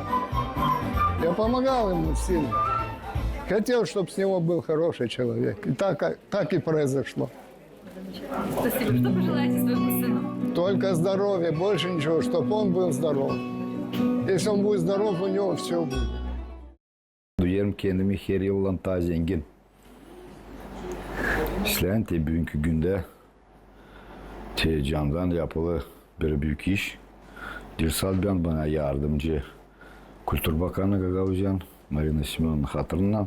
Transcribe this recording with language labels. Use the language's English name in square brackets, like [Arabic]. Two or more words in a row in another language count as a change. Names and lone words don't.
[Russian] Я помогал ему сильно. Хотел, чтобы с него был хороший человек. И так и произошло. Спасибо. Что пожелаете своему сыну? Только здоровья, больше ничего, чтобы он был здоров. Если он будет здоров, у него все будет. [Gagauz] Duyarım kendimi her yıldan daha zengin. İşleyen bugünkü günde candan yapılı bir büyük iş. Dirsal ben bana yardımcı. Kültür Bakanı Gagavuzyan, Marina Simon'un hatırından.